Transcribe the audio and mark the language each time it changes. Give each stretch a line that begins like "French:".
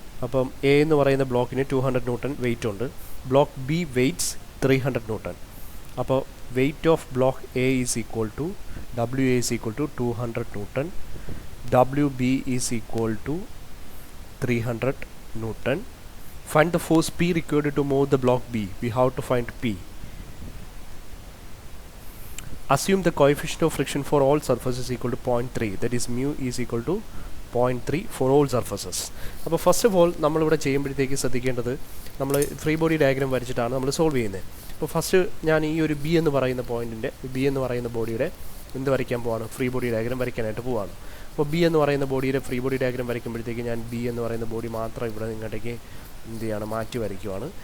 Malayalam: അപ്പം എ എന്ന് പറയുന്ന ബ്ലോക്കിന് 200 ന്യൂട്ടൺ വെയിറ്റ് ഉണ്ട്.
English: Block B weights 300 newton. അപ്പോൾ weight of block A is equal to W A is equal to 200 newton, W B is equal to 300 newton. Find the force P required to move the block B. We have to find P. Assume the coefficient of friction for all surfaces equal to 0.3. That is mu is equal to 0.3 for all surfaces.
Malayalam: അപ്പോൾ first of all നമ്മളിവിടെ ചെയ്യുമ്പോഴത്തേക്ക് ശ്രദ്ധിക്കേണ്ടത് നമ്മൾ free body diagram വരച്ചിട്ടാണ് നമ്മൾ solve ചെയ്യുന്നത്. അപ്പോൾ first ഞാൻ ഈ ഒരു ബി എന്ന് പറയുന്ന പോയിൻറ്റിൻ്റെ ബി എന്ന് പറയുന്ന ബോഡിയുടെ എന്ത് വരയ്ക്കാൻ പോവാണ്? ഫ്രീ ബോഡി ഡയഗ്രാം വരയ്ക്കാനായിട്ട് പോവാണ്. അപ്പോൾ ബി എന്ന് പറയുന്ന ബോഡിയുടെ ഫ്രീ ബോഡി ഡയഗ്രാം വരയ്ക്കുമ്പോഴത്തേക്ക് ഞാൻ ബി എന്ന് പറയുന്ന ബോഡി മാത്രം ഇവിടെ നിങ്ങോട്ടേക്ക് എന്ത് ചെയ്യാണ്? മാറ്റി വരയ്ക്കുവാണ്.